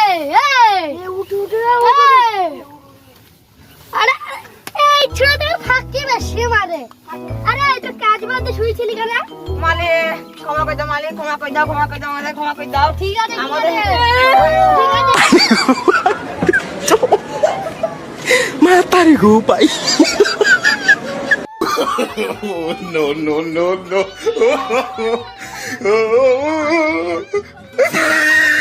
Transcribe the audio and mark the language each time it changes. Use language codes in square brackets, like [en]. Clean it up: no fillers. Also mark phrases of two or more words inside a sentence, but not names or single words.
[bn] উঠে উঠে আরে এই ছোট ফাঁকি বেশি মারে। আরে তোর কাজ বাদ দিয়ে শুয়েছিলি কেন? মালিক ক্ষমা করে দাও, মালিক ক্ষমা করে দাও, ক্ষমা করে দাও, মালিক ক্ষমা করে দাও। ঠিক আছে আমাদের ঠিক আছে। Mata rin ko pa. [en] no no no no